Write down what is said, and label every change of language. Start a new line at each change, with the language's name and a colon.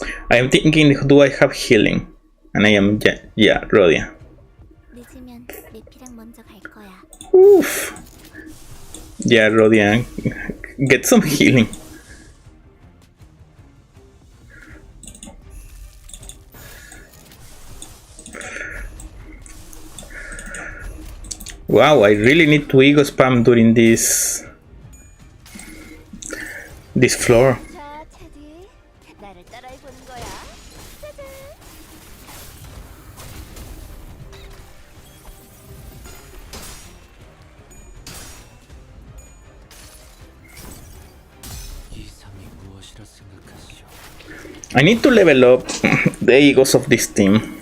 English: I am thinking, do I have healing? And I am, yeah, Rodia.
Korean: 늦으면 내피랑 먼저 갈 거야.
English: Oof. Yeah, Rodia. Get some healing. Wow, I really need to ego spam during this floor.
Korean: 자, 테디. 나를 따라해 보는 거야. 짜잔. 이상이 무엇이라 생각하시오?
English: I need to level up the egos of this team.